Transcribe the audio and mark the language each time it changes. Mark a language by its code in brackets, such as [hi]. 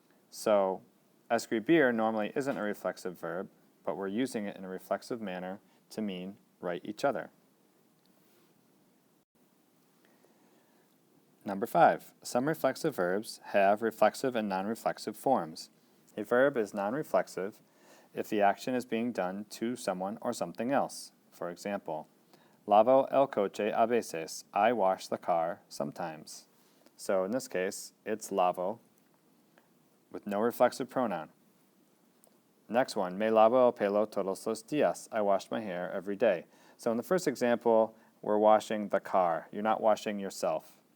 [en] So escribir normally isn't a reflexive verb, but we're using it in a reflexive manner to mean write each other. Number 5. Some reflexive verbs have reflexive and non-reflexive forms. A verb is non-reflexive if the action is being done to someone or something else. For example, [es] lavo el coche a veces. [en] I wash the car sometimes. So in this case, it's lavo with no reflexive pronoun. Next one, [es] me lavo el pelo todos los días. [en] I wash my hair every day. So in the first example, we're washing the car. You're not washing yourself.